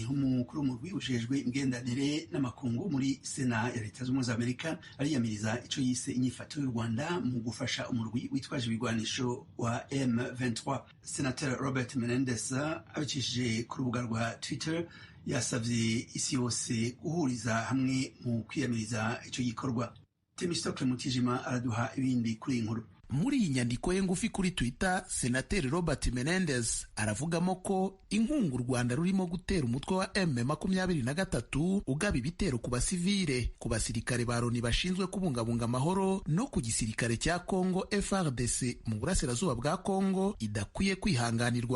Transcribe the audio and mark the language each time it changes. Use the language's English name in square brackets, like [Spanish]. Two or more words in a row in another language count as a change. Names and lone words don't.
[Rundi] Umukuru w'umurwi ujejwe imigenderanire n'amakungu muri Sena ya Leta Zunze za Amerika ariyamiriza ico yise inyifato y'u Rwanda mu gufasha umurwi witwaje ibigwanisho wa M23. Senator Robert Menendez abicishije ku rubuga rwa Twitter yasavye isi yose guhuriza hamwe mu kwiyamiriza ico gikorwa. Temistocle Mutijima araduha ibindi kuri inkuru. [Kinyarwanda] Muri iyi nyandiko ye ngufi kuri Twitter, Senateri Robert Menendez aravugamo ko inkunga u Rwanda rurimo gutera umutwe wa M23 ugaba ibitero ku basivile, ku basirikare ba Loni bashinzwe kubungabunga amahoro no ku gisirikare cya Congo FARDC mu burasirazuba bwa Congo idakwiye kwihanganirwa.